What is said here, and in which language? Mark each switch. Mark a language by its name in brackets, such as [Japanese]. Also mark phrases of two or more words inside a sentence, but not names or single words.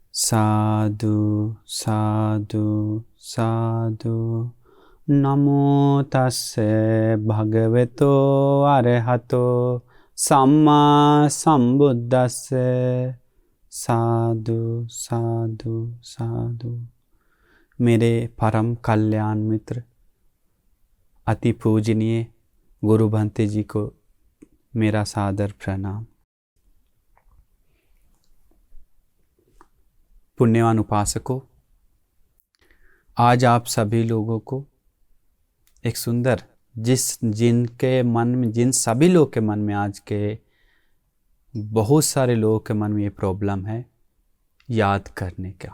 [Pali] साधु साधु साधु। नमो तस्से भगवतो अरहतो सम्मा संबुद्दस्से। साधु साधु साधु। [Hindi] मेरे परम कल्याण मित्र अति पूजनीय गुरु भंते जी को मेरा सादर प्रणाम। पुण्यवान उपासकों, आज आप सभी लोगों को एक सुंदर जिन सभी लोग के मन में आज के बहुत सारे लोगों के मन में ये प्रॉब्लम है याद करने का।